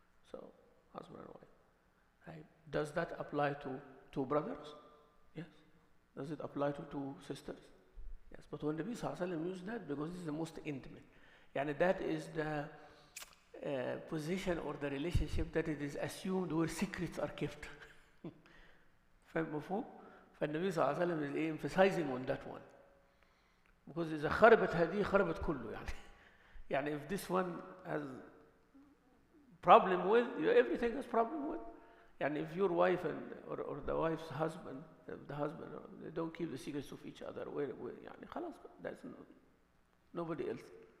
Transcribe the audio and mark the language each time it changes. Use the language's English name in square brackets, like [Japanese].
[English] So, husband and wife. Right? Does that apply to two brothers? Yes. Does it apply to two sisters? Yes. But when the Nabi Sallallahu Alaihi Wasallam used that, because this is the most intimate, and that is the position or the relationship that it is assumed where secrets are kept. [Arabic] فاهم مفهوم؟ فالنبي صلى الله عليه وسلم [English] is emphasizing on that one. Because [Arabic] إذا خربت هذه خربت كله يعني. [English] يعني if this one has problem with, everything has problem with. And if your wife or the wife's husband, the husband, they don't keep the secrets of each other, [Arabic] يعني خلاص, [English] that's nobody else.